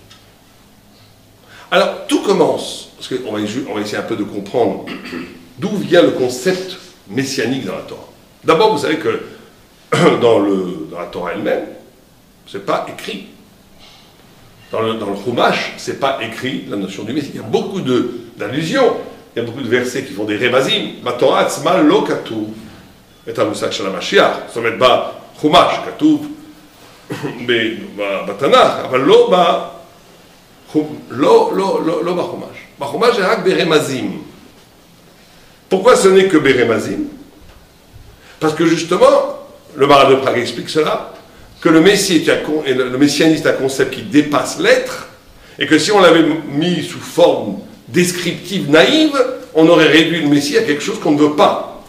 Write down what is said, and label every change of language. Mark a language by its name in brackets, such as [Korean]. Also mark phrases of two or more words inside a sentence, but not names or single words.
[French] Alors, tout commence, parce qu'on va essayer un peu de comprendre d'où vient le concept messianique dans la Torah. D'abord, vous savez que dans la Torah elle-même, c'est pas écrit. Dans le Chumash, c'est pas écrit la notion du Messie. Il y a beaucoup d'allusions, il y a beaucoup de versets qui font des rémasim. [Hebrew] מה תורה עצמה לא כתוב את המושג של המשיח. זאת אומרת, בחומש כתוב בתנ"ך, אבל לא בחומש. בחומש זה רק ברמזים. [French] Pourquoi ce n'est que ברמזים? Parce que justement, le Maharal de Prague explique cela, que le messianisme est un concept qui dépasse l'être, et que si on l'avait mis sous forme descriptive, naïve, on aurait réduit le Messie à quelque chose qu'on ne veut pas.